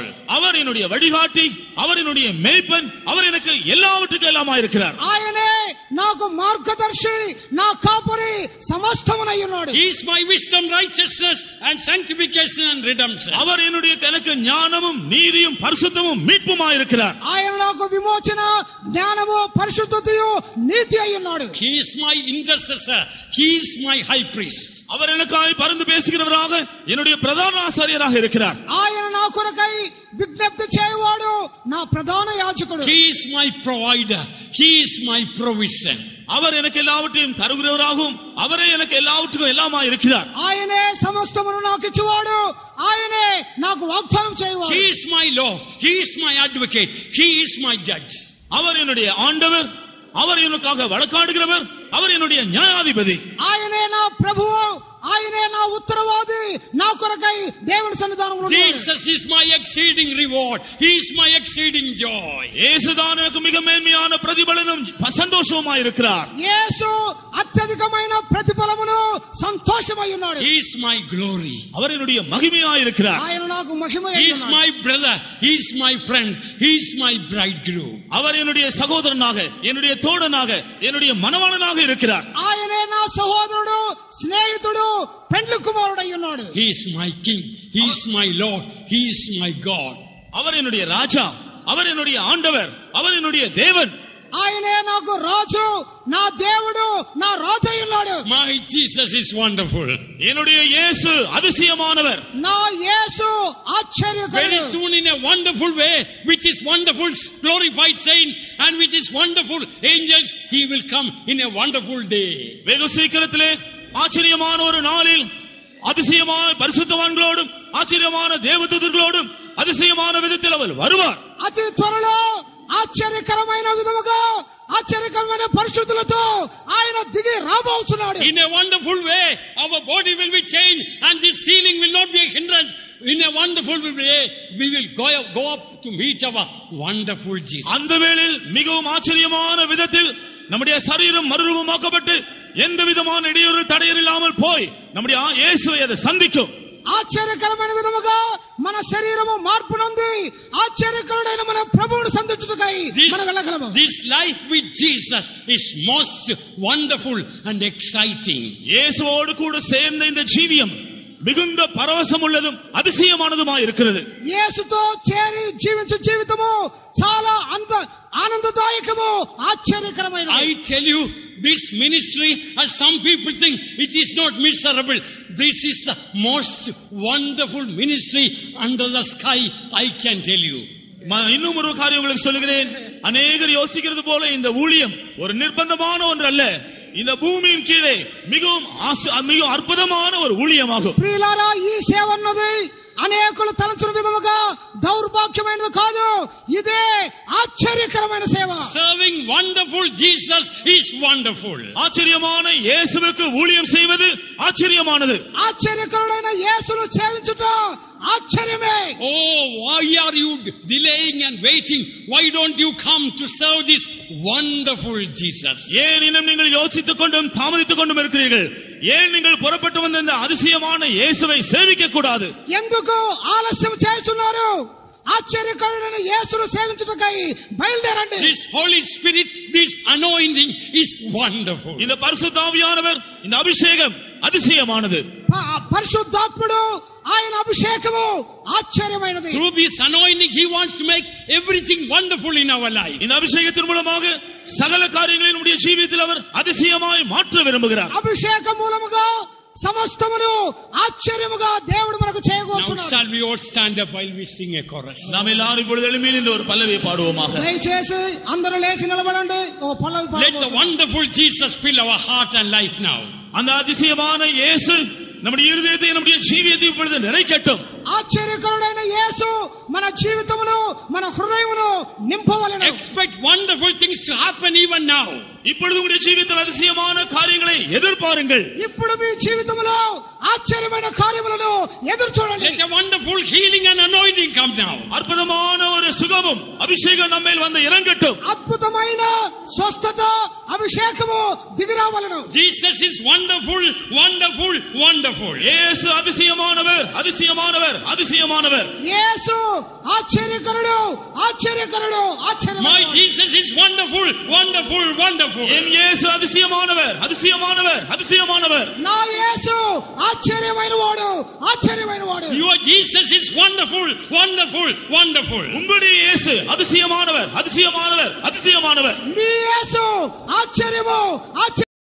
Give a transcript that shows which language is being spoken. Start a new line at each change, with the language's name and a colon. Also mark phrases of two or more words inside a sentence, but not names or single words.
Tamil: அவர் என்னுடைய வழிகாட்டி, அவர் என்னுடைய மேய்ப்பன், அவர் எனக்கு எல்லாவற்றுக்கும் எல்லாமா இருக்கிறார்.
Telugu: ఆయనే నాకు మార్గదర్శి, నా కాపరి, సమస్తమునై ఉన్నాడు.
English: He is my wisdom, righteousness and sanctification and redemption.
Tamil: அவர் என்னுடைய எனக்கு ஞானமும் நீதியும் பரிசுத்தமும் மீட்புமா இருக்கிறார்.
Telugu: ఆయన నాకు విమోచన, జ్ఞానము, పరిశుద్ధతయు, నీతి అయి ఉన్నాడు.
English: He is my intercessor, he is my high priest.
Tamil: அவர் எனக்காய் பரிந்து பேசுகிறவராக என்னுடைய பிரதான ஆசாரியராக இருக்கிறார்.
Telugu: ఆయన నా కొరకై విజ్ఞప్తి చేయవాడు, నా ప్రధాన యాజకుడు.
English: He is my provider, he is my provision.
Tamil: அவர் எனக்கு எல்லாவற்றையும் தருகிறவராகவும் அவரே எனக்கு எல்லாவற்றுக்கும் எல்லாமா இருக்கிறார்.
Telugu: ఆయనే సమస్తమును నాకు ఇచ్చేవాడు, ఆయనే నాకు వాగ్దానం చేయవాడు.
English: He is my law, he is my advocate, he is my judge.
Tamil: அவர் என்னுடைய ஆண்டவர், அவர் எனக்காக வழக்காடுகிறவர், அவர் என்னுடைய நியாயாதிபதி.
Telugu: ఆయనే నా ప్రభువు, ఆయనే నా ఉత్తరవాది, నా కొరకై దేవుని సన్నిధానంలో ఉన్నాడు.
English: Jesus is my exceeding reward, he is my exceeding joy.
Tamil: இயேசுதான் எனக்கு மிக மேன்மையான பிரதிபலனும் சந்தோஷமாய் இருக்கிறார்.
Telugu: యేసు అత్యధికమైన ప్రతిఫలమును సంతోషమై ఉన్నాడు.
English: He is my glory.
Tamil: அவர் என்னுடைய மகிமையாய் இருக்கிறார்.
Telugu: ఆయన నాకు మహిమై
English: He is
Telugu: ఉన్నాడు.
English: my brother, he is my friend, he is my bridegroom.
Tamil: அவர் என்னுடைய சகோதரனாக, என்னுடைய தோழனாக, என்னுடைய மணவாளனாக இருக்கிறார்.
Telugu: ఆయనే నా సహోదరుడు, స్నేహితుడు, పెండ్లి కుమారుడై ఉన్నాడు.
English: He is my king, he is my lord, he is my God.
Tamil: அவர் என்னுடைய ராஜா, அவர் என்னுடைய ஆண்டவர், அவர் என்னுடைய தேவன்.
Telugu: ఆయనే నాకు రాజు, నా దేవుడు, నా రాజు అయి ఉన్నాడు.
English: My Jesus is wonderful.
Tamil: என்னுடைய இயேசு அதிசயமானவர்.
Telugu: నా యేసు
English: Very
Telugu: ఆశ్చర్యకరుడు.
English: soon in a wonderful way, which is wonderful glorified saints and which is wonderful angels, he will come in a wonderful day.
Tamil: வெகு சீக்கிரத்திலே ஆச்சரியமான ஒரு நாளில் அதிசயமான பரிசுத்தவான்களோடும் ஆச்சரியமான தேவதூதர்களோடும் அதிசயமான விதத்தில் அவர் வருவார்.
Telugu: అతి త్వరలో ఆశ్చర్యకరమైన విధముగా ఆశ్చర్యకరమైన పరిశుద్ధులతో ఆయన దిగి రాబోతున్నాడు.
English: In a wonderful way, our body will be changed and this healing will not be a hindrance. In a wonderful way, we will go up to meet our wonderful Jesus.
Tamil: அந்த வேளையில் மிகவும் ஆச்சரியமான விதத்தில் நம்முடைய சரீரம் மறுரூபமாக்கப்பட்டு எந்த விதமான இடையூறு தடையர் இல்லாமல் போய் நம்முடைய இயேசுவை அதை சந்திக்கும்.
Telugu: ఆశ్చర్యకరమైన విధముగా మన శరీరము మార్పు నొంది ఆశ్చర్యకరుడైన మన ప్రభువును సంధించుటకై మనం వెళ్ళగలము.
English: This life with Jesus is most wonderful and exciting.
Tamil: இயேசுவோடு கூட சேர்ந்த இந்த ஜீவியம் மிகுந்த பரவசம் உள்ளதும் அதிசயமானதுமாய் இருக்கிறது.
Telugu: యేసుతో చేరి జీవించే జీవితము చాలా ఆనందదాయకము ఆశ్చర్యకరమైనది.
English: I tell you, this ministry, as some people think, it is not miserable. This is the most wonderful ministry under the sky, I can tell you.
Tamil: இன்னும் ஒரு காரியம் உங்களுக்கு சொல்லுகிறேன். அநேகர் யோசிக்கிறது போல இந்த ஊழியம் ஒரு நிர்பந்தமான ஒன்று அல்ல. இந்த பூமியின் கீழே மிகவும் அற்புதமான ஒரு ஊழியமாகும்.
Telugu: ప్రియులారా, ఈ సేవ అన్నది అనేకులు తలంచిన విధముగా దౌర్భాగ్యమైనది కాదు. ఇదే ఆశ్చర్యకరమైన సేవ.
English: Serving wonderful Jesus is wonderful.
Tamil: ஆச்சரியமான இயேசுவுக்கு ஊழியம் செய்வது ஆச்சரியமானது.
Telugu: ఆశ్చర్యకరుడైన యేసును సేవించుట ఆశ్చర్యమే.
English: Oh, why are you delaying and waiting? Why don't you come to serve this wonderful Jesus?
Tamil: ஏன் இன்னும் நீங்கள் யோசித்துக் கொண்டும் தாமதித்துக் கொண்டும் இருக்கிறீர்கள்? ஏன் நீங்கள் புறப்பட்டு வந்த இந்த அதிசயமான இயேசுவை சேவிக்க கூடாது?
Telugu: ఎందుకు ఆలస్యం చేస్తున్నారు? ఆశ్చర్యకరుడైన యేసును సేవించుటకై బయలుదేరండి.
English: This Holy Spirit, this anointing is wonderful.
Tamil: இந்த பரிசுத்த ஆவியானவர், இந்த அபிஷேகம் அதிசயமானது.
Telugu: పరిశుద్ధాత్ముడు ఆయన అభిషేకము ఆశ్చర్యమైనది.
English: Through this anointing, He wants to make everything wonderful in our life.
Tamil: இந்த அபிஷேகத்தின் மூலமாக சகல காரியங்களையும் நம்முடைய ஜீவிதத்தில் அவர் அதிசயமாய் மாற்ற விரும்புகிறார்.
Telugu: అభిషేకం మూలముగా సమస్తమును ఆశ్చర్యముగా దేవుడు మనకు
English: Now
Telugu: చేయగోరుచున్నాడు.
English: shall we all stand up while we sing a chorus?
Tamil: நாம் எல்லாரும் இப்பொழுது எழும்பி நின்று ஒரு பல்லவியை பாடுவோமாக.
Telugu: దయచేసి అందరూ లేచి నిలబడండి. ఓ పల్లవి
English: Let the
Telugu: పాడుకుందాం.
English: wonderful Jesus fill our heart and life now.
Tamil: அந்த அதிசயமான இயேசு நம்முடைய இருதயத்தை நம்முடைய ஜீவியத்தை இப்பொழுது நிறைக்கட்டும்.
Telugu: ఆశ్చర్యకరుడైన యేసు మన జీవితమును మన హృదయమును నింపవలెను.
English: Expect wonderful things to happen even now.
Tamil: இப்பொழுது உங்களுடைய ஜீவிதத்தில் அதிசயமான காரியங்களை எதிர்பாருங்கள்.
Telugu: ఇప్పుడు మీ జీవితములో ఆశ్చర్యమైన కార్యములను ఎదురు చూడండి.
English: Let a wonderful healing and anointing come now.
Tamil: அற்புதமான ஒரு சுகமும் அபிஷேகம் நம்மேல் வந்து இறங்கட்டும்.
Telugu: అద్భుతమైన స్వస్థత అభిషేకము దిగిరావలెను.
English: Jesus is wonderful, wonderful, wonderful.
Tamil: இயேசு அதிசயமானவர், அதிசயமானவர், அதிசயமானவர்.
Telugu: యేసు ఆశ్చర్యకరుడు, ఆశ్చర్యకరుడు,
English: My
Telugu: ఆశ్చర్యకరుడు.
English: Jesus is wonderful, wonderful, wonderful.
Tamil: என் இயேசு அதிசயமானவர், அதிசயமானவர், அதிசயமானவர்.
Telugu: నా యేసు ఆశ్చర్యమైన వాడు, ఆశ్చర్యమైన వాడు.
English: Your Jesus is wonderful, wonderful, wonderful.
Tamil: உங்களுடைய இயேசு அதிசயமானவர், அதிசயமானவர், அதிசயமானவர்.
Telugu: మీ యేసు ఆశ్చర్యము, ఆశ్చర్య